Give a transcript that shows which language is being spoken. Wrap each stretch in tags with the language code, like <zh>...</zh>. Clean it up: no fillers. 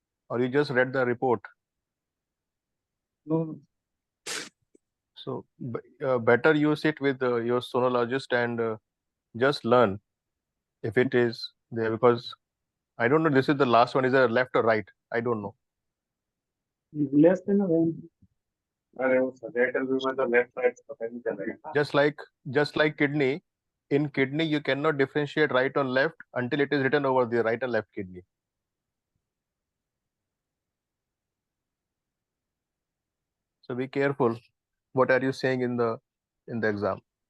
<en>Or you just read the report? No. So better you sit with your sonologist and just learn if it is there, because I don't know, this is the last one, is it left or right? I don't know.</en> <hi>Left है ना वो अरे वो sagittal view में तो left right पता नहीं चलेगा.</hi> <en>Just like kidney, in kidney you cannot differentiate right or left until it is written over the right and left kidney. So be careful. What are you saying in the exam?</en>